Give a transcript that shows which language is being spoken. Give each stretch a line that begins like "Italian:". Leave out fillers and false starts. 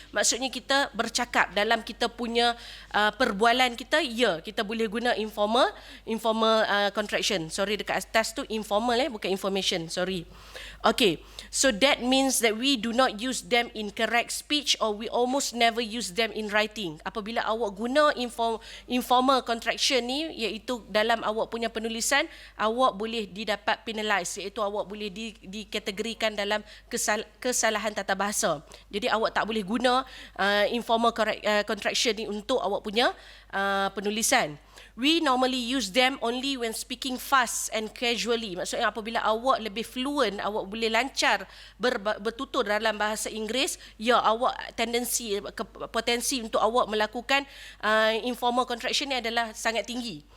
Malay: Maksudnya kita bercakap dalam kita punya perbualan kita, kita boleh guna informal contraction. Sorry, dekat atas tu informal bukan information, sorry.
English: Okay, so that means that we do not use them in correct speech, or we almost never use them in writing.
Malay: Apabila awak guna informal contraction ni, iaitu dalam awak punya penulisan, awak boleh didapat penalize, iaitu awak boleh dikategorikan dalam kesalahan tata bahasa. Jadi awak tak boleh guna informal contraction ni untuk awak punya penulisan.
English: We normally use them only when speaking fast and casually.
Malay: Maksudnya apabila awak lebih fluent, awak boleh lancar bertutur dalam bahasa Inggeris, awak potensi untuk awak melakukan informal contraction ni adalah sangat tinggi.